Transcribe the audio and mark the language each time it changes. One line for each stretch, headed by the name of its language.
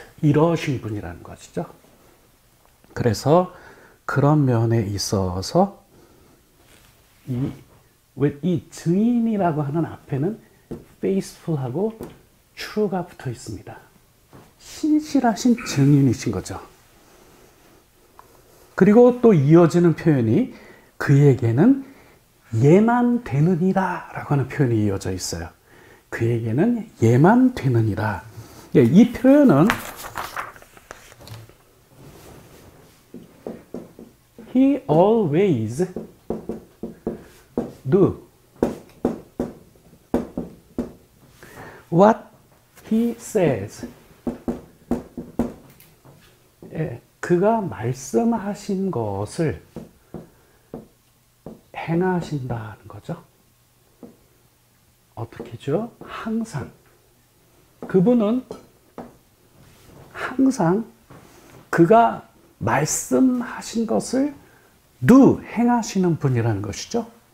Korean: 이러신 분이라는 것이죠. 그래서 그런 면에 있어서 이 증인이라고 하는 앞에는 faithful하고 true가 붙어 있습니다. 신실하신 증인이신 거죠. 그리고 또 이어지는 표현이 그에게는 예만 되느니라 라고 하는 표현이 이어져 있어요. 그에게는 예만 되느니라. 예, 이 표현은
English: He always do what he says.
Korean: 예, 그가 말씀하신 것을 행하신다는 거죠. 어떻게죠? 항상. 그분은 항상 그가 말씀하신 것을 행하시는 분이라는 것이죠.